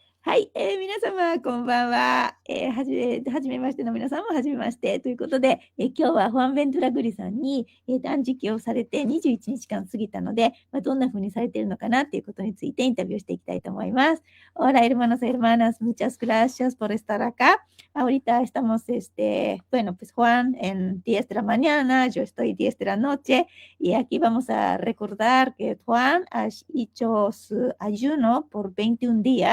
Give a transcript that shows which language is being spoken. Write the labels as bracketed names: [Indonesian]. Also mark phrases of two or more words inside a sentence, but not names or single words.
[Japanese] はい、皆様こんばんは。はじめましての皆さんもはじめましてということで、今日はファンベントラグリさんに、断食をされて21日間過ぎたので、どんな風にされているのかなっていうことについてインタビューしていきたいと思います。 [Spanish] Hola, hermanos, hermanas, muchas gracias por estar acá. Ahorita estamos, bueno, pues Juan en 10 de la mañana, yo estoy 10 de la noche, y aquí vamos a recordar que Juan ha hecho su ayuno por 21 días.